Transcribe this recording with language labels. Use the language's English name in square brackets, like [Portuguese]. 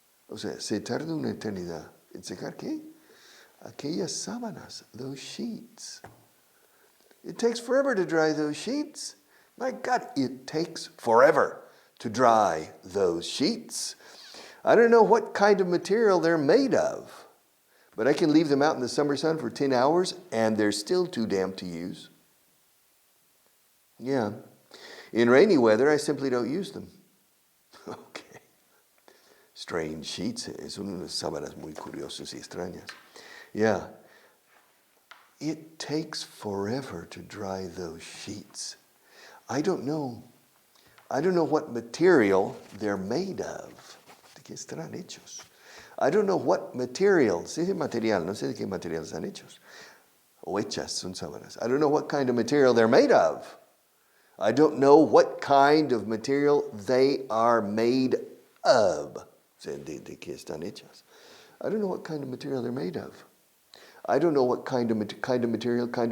[Spanish] O sea, se tarda una eternidad. ¿En secar qué? Aquellas sábanas, [English] those sheets. It takes forever to dry those sheets. My God, it takes forever to dry those sheets. I don't know what kind of material they're made of, but I can leave them out in the summer sun for 10 hours and they're still too damp to use. Yeah. In rainy weather, I simply don't use them. Okay. Strange sheets. [Spanish] Son unas sábanas muy curiosas y extrañas. [English] Yeah. It takes forever to dry those sheets. I don't know what material they're made of. [Spanish] ¿De qué estarán hechos? [English] I don't know what material. [Spanish] Sí, material. No sé de qué material están hechos. O hechas son sábanas. [English] I don't know what kind of material they're made of. I don't know what kind of material they are made of. [Spanish] De qué están hechas. [English] I don't know what kind of material they're made of. I don't know what kind of material.